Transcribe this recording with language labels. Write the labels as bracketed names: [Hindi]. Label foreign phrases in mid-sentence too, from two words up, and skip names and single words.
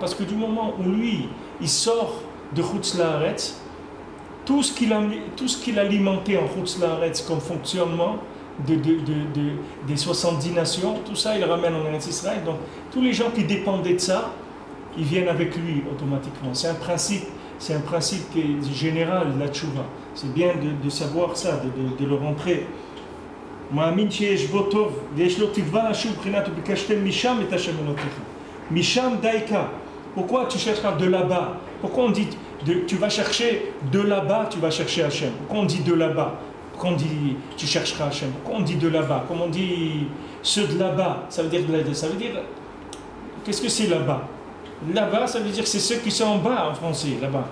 [French] Parce que du moment où lui, il sort de [Hebrew] חוץ לארץ, [French] tout ce qu'il a alimenté en [Hebrew] חוץ לארץ [French] comme fonctionnement des 70 nations, tout ça, il ramène en Eretz Israël. Donc, tous les gens qui dépendaient de ça, ils viennent avec lui automatiquement. C'est un principe qui est général, la tchouva. C'est bien de savoir ça, de le rentrer. [Hebrew] מאמין שיש בו טוב ויש לו תקווה לשוב בחינת וביקשתם משם את השם אלוקיכם. משם דייקה. [French] Pourquoi tu chercheras de là-bas? Pourquoi on dit tu vas chercher de là-bas, tu vas chercher Hachem? Pourquoi on dit de là-bas? Pourquoi on dit tu chercheras Hachem? Pourquoi on dit de là-bas? Comme on dit ceux de là-bas, ça veut dire qu'est-ce que c'est là-bas? Là-bas, ça veut dire c'est ceux qui sont en bas en français, là-bas.